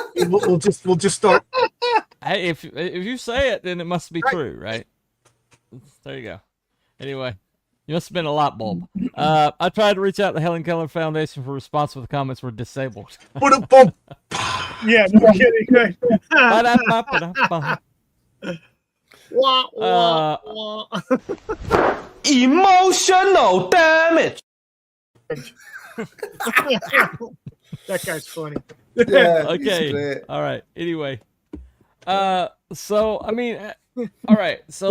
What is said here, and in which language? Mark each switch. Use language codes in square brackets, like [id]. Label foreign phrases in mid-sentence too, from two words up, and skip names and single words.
[en] We'll just start. Hey, if you say it, then it must be true, right? There you go. Anyway, you must have been a light bulb. I tried to reach out to the Helen Keller Foundation for response, but the comments were disabled. Yeah, no kidding. Right? Ba-da-ba-ba-da-ba. Wah, wah, wah. Emotional damage. That guy's funny. Yeah, Okay. All right. Anyway. So I mean, all right. So